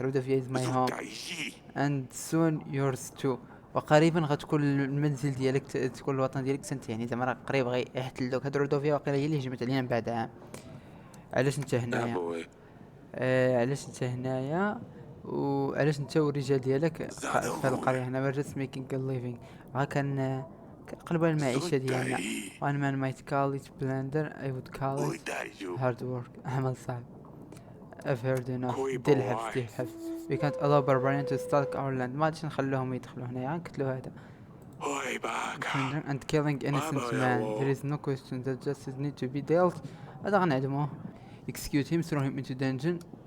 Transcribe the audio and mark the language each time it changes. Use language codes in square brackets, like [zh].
[en] Rudovia is my home and soon yours too. [ar] وقريبا غتكون المنزل ديالك تكون الوطن ديالك سنت، يعني زعما راه قريب غيحتلوك. هاد رودوفيا واقيلا هي اللي هجمت علينا من بعد عام. علاش انت هنايا؟ علاش انت هنايا وعلاش انت والرجال ديالك في هاد القرية هنا؟ [en] we're just making a living. [ar] كنقلبوا على المعيشة ديالنا. [en] one man might call it blender, I would call it hard work. [ar] عمل صعب. [en] I've heard enough. [ar] دير الحبس دير الحبس. [en] We can't allow barbarian to stalk our land. [ar] ما غاديش نخلوهم يدخلوا هنايا، نقتلوا هذا. [en] and killing innocent man. There is no question that justice need to be dealt. [ar] هذا غنعدموه. [en] execute him, throw him into dungeon.